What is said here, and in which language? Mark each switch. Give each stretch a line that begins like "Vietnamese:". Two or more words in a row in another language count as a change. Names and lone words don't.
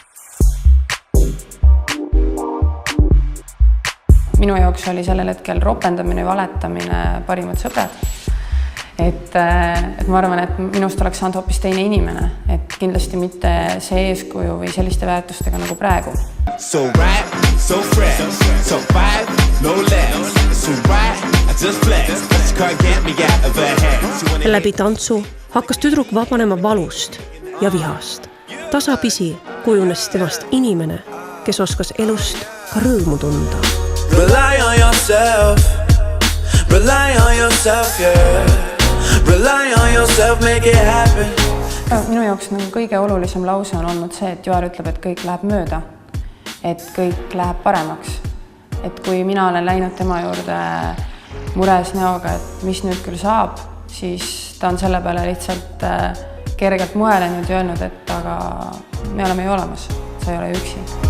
Estonian: Minu jaoks oli sellel hetkel ropendamine ja valetamine parimad sõbrad. Et ma arvan, et minust oleks saanud hoopis teine inimene, et kindlasti mitte see eeskuju või selliste väärtustega nagu praegu.
English: So right, so fresh, so five, no less. So right, I just flex. This car get me out of her head.
Estonian: Läbi tantsu hakkas tüdruk vabanema valust ja vihast. Tasapisi kujunes temast inimene, kes oskas elust ka rõõmu tunda.
English: Rely on yourself, yeah. Rely on yourself, make it happen.
Estonian: Minu jaoks nagu kõige olulisem lause on olnud see, et Joel ütleb, et kõik läheb mööda, et kõik läheb paremaks. Et kui mina olen läinud tema juurde mures näoga, et mis nüüd küll saab, siis ta on selle peale lihtsalt kergelt muelenud ja öelnud, et aga me oleme ju olemas, sa ei ole üksi.